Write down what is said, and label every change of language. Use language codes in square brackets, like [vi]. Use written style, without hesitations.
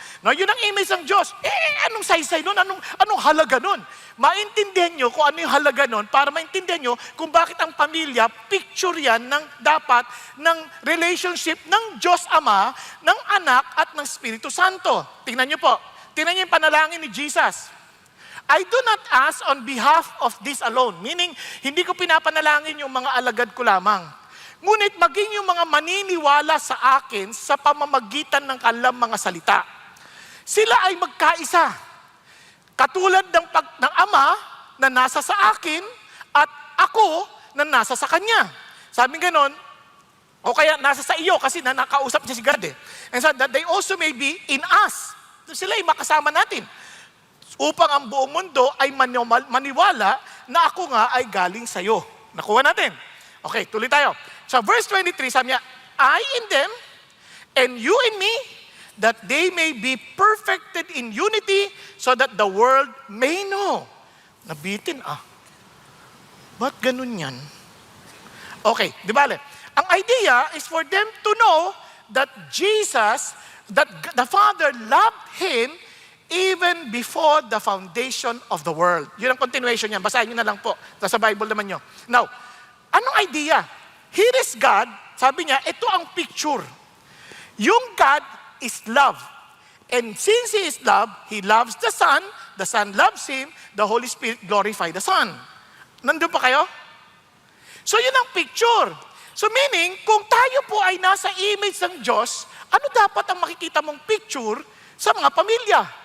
[tl] No, yun ang image ng Diyos. Anong saysay nun? Anong halaga nun? Maintindihan nyo kung ano yung halaga nun para maintindihan nyo kung bakit ang pamilya, picture yan ng dapat ng relationship ng Diyos Ama, ng Anak at ng Espiritu Santo. Tingnan nyo po. Tingnan nyo yung panalangin ni Jesus. [en] I do not ask on behalf of this alone. [tl] Meaning, hindi ko pinapanalangin yung mga alagad ko lamang. Ngunit maging yung mga maniniwala sa akin sa pamamagitan ng kanilang mga salita. Sila ay magkaisa. Katulad ng Ama na nasa sa akin at ako na nasa sa Kanya. Sabi ganon, o kaya nasa sa iyo kasi nakausap niya si God eh. [en] And so that they also may be in us. [tl] Sila ay makasama natin. Upang ang buong mundo ay maniwala na ako nga ay galing sa iyo. Nakuha natin. Okay, tuloy tayo. [en] So verse 23, [tl] sabi niya, [en] I in them and you in me, that they may be perfected in unity, so that the world may know. [tl] Nabitin Ba't ganun yan? Okay, di ba? [en] Ang idea is for them to know that Jesus, that the Father loved Him even before the foundation of the world. [tl] Yun ang continuation niyan. Basahin nyo na lang po. Sa Bible naman nyo. Now, anong idea? [en] Here is God. [tl] Sabi niya, ito ang picture. [en] Yung God is love. And since He is love, He loves the Son loves Him, the Holy Spirit glorify the Son. [tl] Nandun pa kayo? So yun ang picture. So meaning, kung tayo po ay nasa image ng Diyos, ano dapat ang makikita mong picture sa mga pamilya?